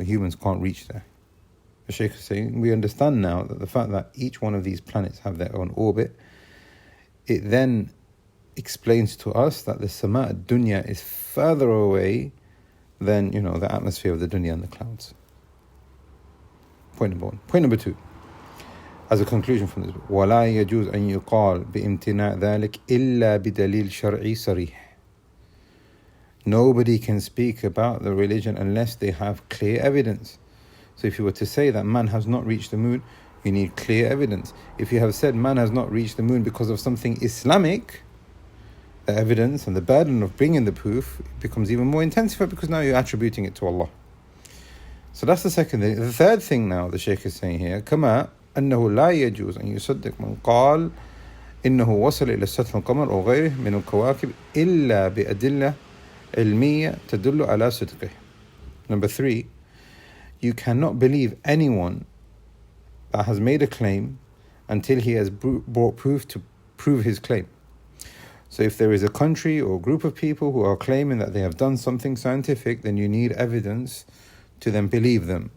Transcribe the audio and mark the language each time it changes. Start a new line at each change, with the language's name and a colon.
English: Humans can't reach there. The Shaykh is saying, we understand now that the fact that each one of these planets have their own orbit, it then explains to us that the Sama' Dunya is further away than, the atmosphere of the Dunya and the clouds. Point number one.
Arabic: Point number two, as a conclusion from this book, وَلَا يَجُوزْ أَن يُقَالْ بِإِمْتِنَاءِ ذَلك إِلَّا بِدَلِيلٍ شَرْعِي صَرِيحٍ.
English: Nobody can speak about the religion unless they have clear evidence. So if you were to say that man has not reached the moon, you need clear evidence. If you have said man has not reached the moon because of something Islamic, the evidence and the burden of bringing the proof becomes even more intensified because now you're attributing it to Allah. So that's the second thing.
Arabic: The third thing now the Shaykh is saying here, كما أنه لا يجوز أن يصدق من قال إنه وصل إلى سطح القمر أو غيره من الكواكب إلا بأدلة علمية تدل على صدقه.
English: Number three, you cannot believe anyone that has made a claim until he has brought proof to prove his claim. So if there is a country or a group of people who are claiming that they have done something scientific, then you need evidence to then believe them.